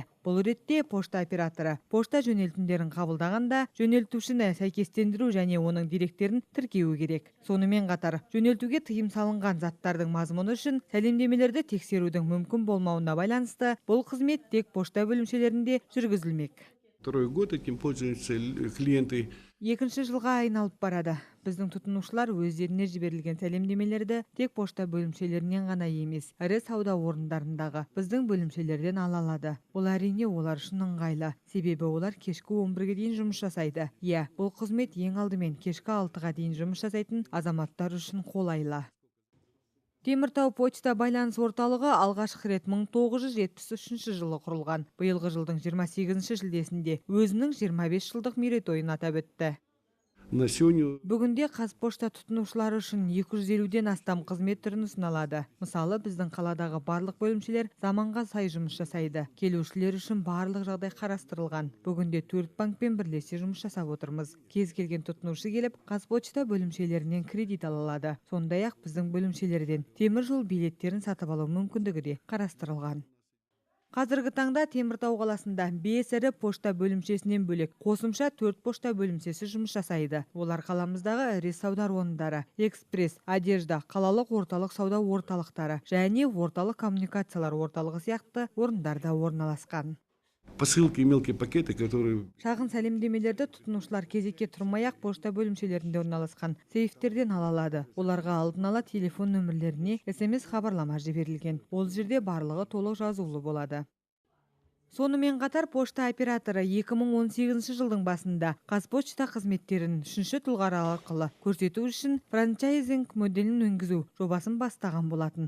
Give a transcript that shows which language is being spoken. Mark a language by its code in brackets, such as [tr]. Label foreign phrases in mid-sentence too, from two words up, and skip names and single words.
[kk] Бұл ретте пошта операторы пошта жөнелтімдерін қабылдағанда жөнелтушіні сәйкестендіру және оның деректерін тіркеуі керек. Сонымен қатар, жөнелтуге тыйым салынған заттардың мазмұны үшін сәлемдемелерді тексерудің мүмкін болмауына байланысты бұл қызмет тек пошта бөлімшелерінде жүргізілмек. [ru] Второй год этим пользуются клиенты. [kk] Екінші жылға айналып барады. Біздің тұтынушылар өздеріне жіберілген сәлемдемелерді тек пошта бөлімшелерінен ғана емес, ірі сауда орындарындағы біздің бөлімшелерден ала алады. Бұл әрине олар үшін ыңғайлы, себебі олар кешкі 11-ге дейін жұмыс жасайды. Бұл қызмет ең алдымен кешкі 6-ға дейін жұмыс жасайтын азаматтар үшін қолайлы. Теміртау почта байланыс орталығы алғашқы рет 1973 жылы құрылған. Биылғы жылдың 28 шілдесінде өзінің 25 жылдық мерейтойын атап өтті. [ru] На сегодня [kk] Бүгінде Қазпошта тұтынушылары үшін 250-ден астам қызмет түрін ұсыналады. Мысалы, біздің қаладағы барлық бөлімшелер заманға сай жұмыс жасайды. Келушілер үшін барлық жағдай қарастырылған. Бүгінде 4 банкпен бірлесе жұмыс жасап отырмыз. Кез келген тұтынушы келіп, Қазпошта бөлімшелерінен кредит ала алады. Сондай-ақ біздің бөлімшелерден темір жол билеттерін сатып алу мүмкіндігі де қарастырылған. Қазіргі таңда Теміртау қаласында 5 ірі пошта бөлімшесінен бөлек қосымша 4 пошта бөлімшесі жұмыс жасайды. Олар қаламыздағы ірі сауда орындары, экспресс, одежда, қалалық орталық сауда орталықтары және орталық коммуникациялар орталығы сияқты орындарда орналасқан. [ru] посылки и мелкие пакеты, которые [kk] Шағын сәлемдемелерді тұтынушылар кезекке тұрмай-ақ пошта бөлімшелерінде орналасқан сейфтерден ала алады. Оларға алдын ала телефон нөмірлеріне SMS хабарлама жіберілген. Ол жерде барлығы толық жазулы болады. Сонымен қатар пошта операторы 2018 жылдың басында Қазпошта қызметтерін үшінші тұлғалар арқылы көрсету үшін франчайзинг моделін енгізу жобасын бастаған болатын.